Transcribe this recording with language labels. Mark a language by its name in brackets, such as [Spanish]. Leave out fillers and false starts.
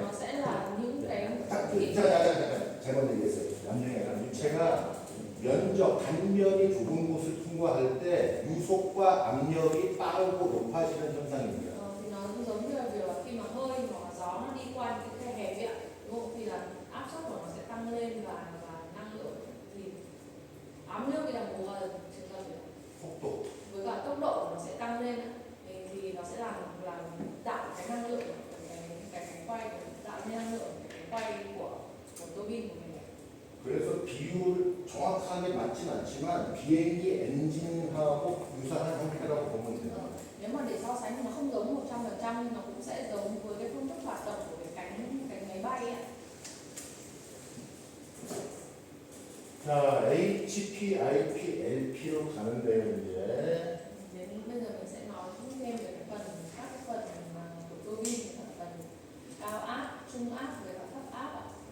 [Vietnamese] nó sẽ là những cái [Korean] 잠깐 잘못 얘기했어요. 압력이 아니라 유체가 단면이 좁은 곳을 통과할 때 유속과 압력이 빠르고 높아지는 현상입니다. [Vietnamese] thì nó giống như là việc là khi mà hơi hoặc là gió nó đi qua những cái khe hẹp ấy, đúng không? Thì là áp suất của nó sẽ tăng lên và năng lượng thì [Korean] 압력이란 뭐가 증가돼요? 속도. [Vietnamese] với cả tốc độ của nó sẽ tăng lên thì nó sẽ làm tạo cái năng lượng cái cánh quay, tạo nên năng lượng cái cánh quay của tua bin của mình. [Korean] 그래서 비율 정확하게 맞진 않지만 비행기 엔진하고 유사한 형태라고 보면 돼요. [Vietnamese] Nếu mà để so sánh thì nó không giống 100% nhưng nó cũng sẽ giống với cái phương thức hoạt động của cái cánh máy bay ấy. [Korean] 자, HP, IP, LP로 가는데요, 이제. [Vietnamese] Đến bây giờ mình sẽ nói thêm về cái phần các cái phần của tua bin, phần cao áp, trung áp với cả thấp áp ạ.